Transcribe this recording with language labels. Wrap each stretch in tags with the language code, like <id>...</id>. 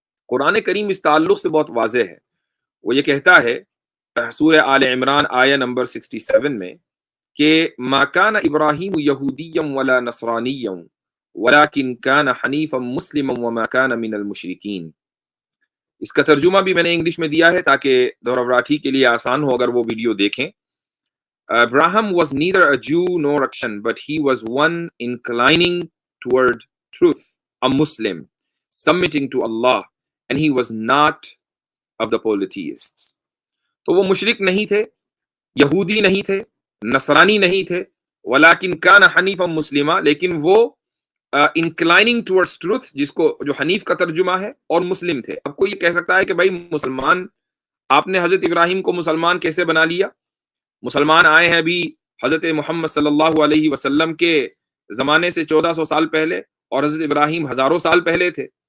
<ur>قرآن کریم اس تعلق سے بہت واضح ہے. وہ یہ کہتا ہے سورہ آل عمران آیہ نمبر 67 میں کہ</ur> <ar>ما کان ابراہیم یہودیا ولا نصرانیا ولکن کان حنیفا مسلما وما کان من المشرکین.</ar> <ur>اس کا ترجمہ بھی میں نے انگلش میں دیا ہے تاکہ دھورو راٹھی کے لیے آسان ہو اگر وہ ویڈیو دیکھیں.</ur> <en>Abraham was neither a Jew nor a Christian, but he was one inclining toward truth, a Muslim, submitting to Allah, and he was not of the polytheists.</en> <ur>تو وہ مشرک نہیں تھے, یہودی نہیں تھے, نصرانی نہیں تھے,</ur> <ar>ولیکن کان حنیفا مسلما,</ar> <ur>لیکن وہ</ur> <en>inclining towards truth,</en> <ur>جس کو جو حنیف کا ترجمہ ہے, اور مسلم تھے. اب کوئی یہ کہہ سکتا ہے کہ بھائی مسلمان, آپ نے حضرت ابراہیم کو مسلمان کیسے بنا لیا؟ مسلمان آئے ہیں ابھی حضرت محمد صلی اللہ علیہ وسلم کے زمانے سے 1400 سال پہلے, اور حضرت ابراہیم ہزاروں سال پہلے تھے.</ur>